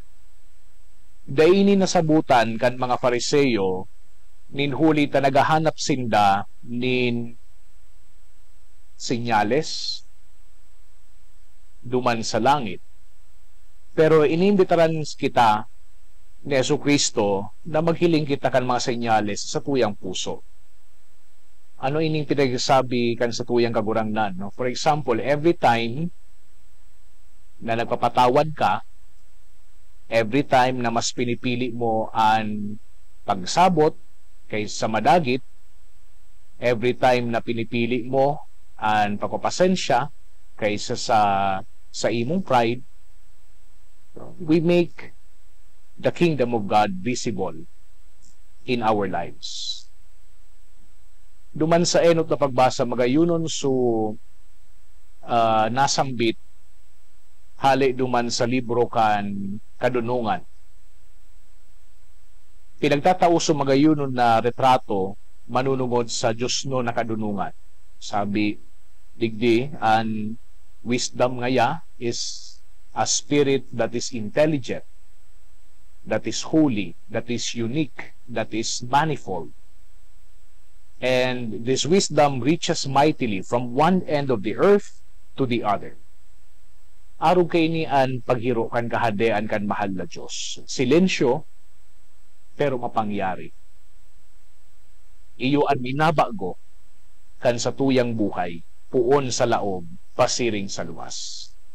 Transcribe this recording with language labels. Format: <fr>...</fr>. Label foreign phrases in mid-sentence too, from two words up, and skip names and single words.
<bik>Daini nasabutan kan mga Pariseyo, ninhuli ta nagahanap sinda nin sinyales duman sa langit. Pero inimbitaran kita ni Jesucristo na maghiling kita kan mga sinyales sa tuyang puso. Ano ining pinagsasabi kan sa tuyang kagurangnan?</bik> <en>No? For example, every time</en> <bik>na nagpapatawad ka,</bik> <en>every time</en> <bik>na mas pinipili mo ang pagsabot kaysa madagit,</bik> <en>every time</en> <bik>na pinipili mo ang pagpapasensya kaysa sa imong</bik> <en>pride, we make the kingdom of God visible in our lives.</en> <bik>Duman sa enot na pagbasa, magayunon nasambit hali duman sa libro kan Kadunungan. Pinagtatauso magayunon na retrato manunungod sa Diyos no na kadunungan. Sabi, digdi, ang wisdom ngaya</bik> <en>is a spirit that is intelligent, that is holy, that is unique, that is manifold. And this wisdom reaches mightily from one end of the earth to the other.</en> <bik>Araw kay ni an paghiro kan kahadean kan mahal na Diyos. Silensyo, pero mapangyari. Iyo an minabago kan sa tuyang buhay, puon sa laob, pasiring sa luwas.</bik>